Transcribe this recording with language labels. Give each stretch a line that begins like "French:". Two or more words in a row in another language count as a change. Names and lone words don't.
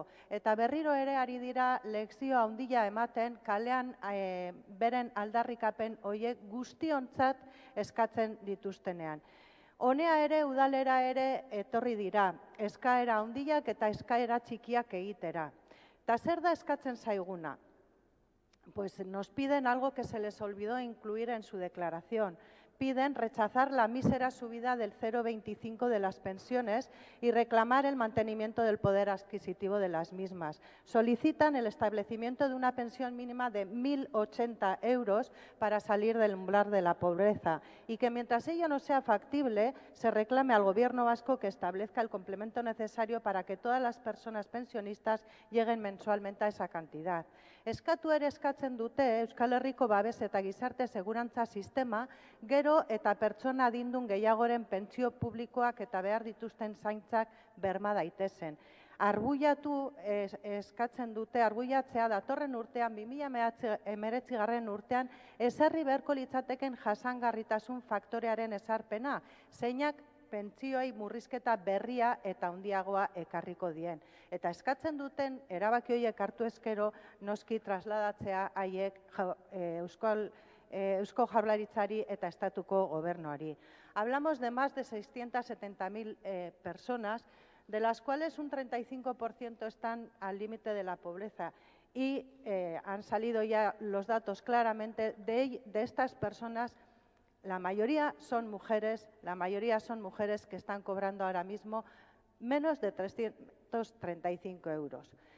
Basque: Eta berriro ere ari dira lekzio handia ematen kalean beren aldarrikapen horiek guztiontzat eskatzen dituztenean. Honea ere, udalera ere etorri dira, eskaera handiak eta eskaera txikiak egitera. Eta zer da eskatzen zaiguna?
Spanish: Pues nos piden algo que se les olvidó incluir en su declaración. Piden rechazar la mísera subida del 0,25 de las pensiones y reclamar el mantenimiento del poder adquisitivo de las mismas. Solicitan el establecimiento de una pensión mínima de 1.080 euros para salir del umbral de la pobreza y que mientras ello no sea factible, se reclame al Gobierno vasco que establezca el complemento necesario para que todas las personas pensionistas lleguen mensualmente a esa cantidad.
Basque: Eskatu ere eskatzen dute Euskal Herriko babes eta gizarte segurantza sistema gero eta pertsona adindun gehiagoren pentsio publikoak eta behar dituzten zaintzak berma daitezen. Arbuiatu eskatzen dute, arbuiatzea datorren urtean, 2019 urtean, ezarri beharko litzateken jasangarritasun faktorearen ezarpena, zeinak pentsioei murrizketa berria eta handiagoa ekarriko dien. Eta eskatzen duten erabaki horiek hartu ezkero noski trasladatzea haiek Eusko Jaurlaritzari eta Estatuko Gobernuari.
Spanish: Hablamos de más de 670.000 personas, de las cuales un 35% están al límite de la pobreza. Y han salido ya los datos claramente de estas personas. La mayoría son mujeres que están cobrando ahora mismo menos de 335 euros.